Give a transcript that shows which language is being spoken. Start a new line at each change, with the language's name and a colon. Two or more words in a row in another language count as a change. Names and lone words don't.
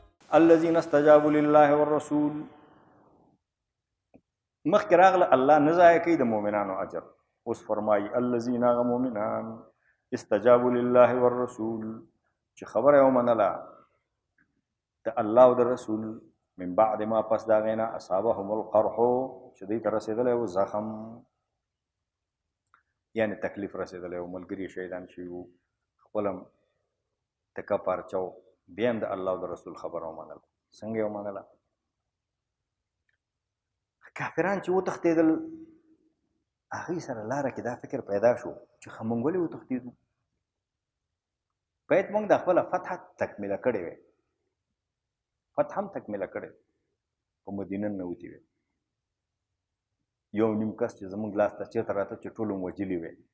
Arabic: الذين استجابوا لله والرسول
Pashto: مخکې راغله الله نه ضایع کوي د مؤمنانو اجر. اوس فرمایي الذین هغه مؤمنان
Arabic: استجابوا لله والرسول
Pashto: چې خبره یې ومنله د الله او د رسول
Arabic: من بعد ما
Pashto: پس د هغې نه
Arabic: اصابهم القرح
Pashto: چې دوی ته رسېدلی و زخم، یعنې تکلیف رسېدلی و، ملګري شهیدان شوي وو، خپل هم تکه پارچه و، بیا هم د الله او د رسول خبره ومنله. څنګه یې ومنله؟ کافران چې وتښتېدل هغوی سره لاره کې دا فکر پیدا شو چې ښه موږ ولې وتښتېدو، باید موږ د خپله فتحه تکمیله کړې وی، فتح هم تکمیله کړې، په مدینه ننوتي وی، یو نیم کس چې زموږ لاس ته چېرته راته چې ټول هم وجلي وی.